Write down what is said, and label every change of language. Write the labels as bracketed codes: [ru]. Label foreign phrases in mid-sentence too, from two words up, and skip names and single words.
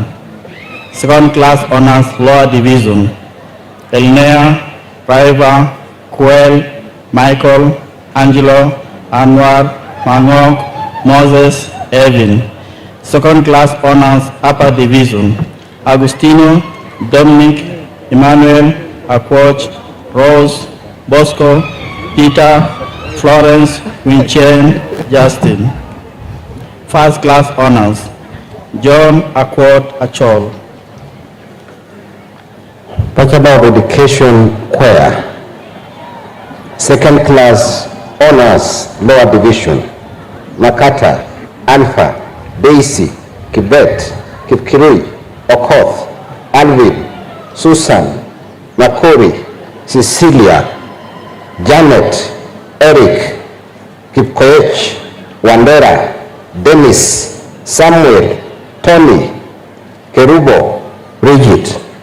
[en] Second class honors, Lower Division, Elnea, Raiva, Kuel, Michael, Angelo, Anwar, Manok, Moses, Evan. Second class honors, Upper Division, Agustino, Dominic, Emmanuel, Aquoch, Rose, Bosco, Peter, Florence, Winchen, Justin. First class honors, John Aquot Achol. Bachelor of Education, CUEA. Second class Honors Lower Division, Makata, Alpha, Daisy, Kibet, Kipkirui, Okoth, Alvin, Susan, Nakori, Cecilia, Janet, Eric, Kipkoech, Wandera, Dennis, Samuel, Tony, Kerubo, Bridget,